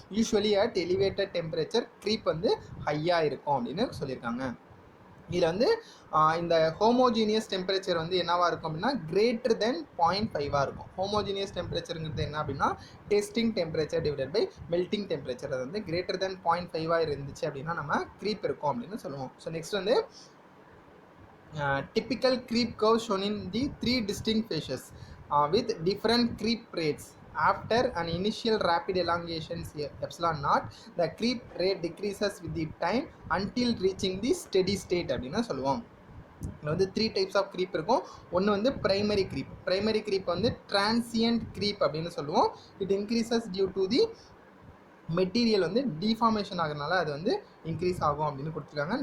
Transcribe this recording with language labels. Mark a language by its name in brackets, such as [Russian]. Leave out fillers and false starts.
[Tamil] Usually at elevated temperature creep வந்து ஹையாக இருக்கும் அப்படின்னு சொல்லியிருக்காங்க. இதில் வந்து இந்த ஹோமோஜீனியஸ் டெம்பரேச்சர் வந்து என்னவாக இருக்கும் அப்படின்னா greater than 0.5 இருக்கும். ஹோமோஜீனியஸ் டெம்பரேச்சருங்கிறது என்ன அப்படின்னா testing temperature divided by melting temperature. அது வந்து greater than 0.5 இருந்துச்சு அப்படின்னா நம்ம க்ரீப் இருக்கும் அப்படின்னு சொல்லுவோம். [English] So next வந்து typical creep curve shown in the 3 distinct phases with different creep rates. After an initial rapid elongation ε0, the creep rate decreases with the time until reaching the steady state [Tamil] அப்படின்னா சொல்லுவோம். இதில் வந்து 3 types of creep இருக்கும். ஒன்று வந்து primary creep வந்து transient creep அப்படின்னு சொல்லுவோம். It increases due to the material வந்து டிஃபார்மேஷன் ஆகிறதுனால அது வந்து இன்க்ரீஸ் ஆகும் அப்படின்னு கொடுத்துருக்காங்க.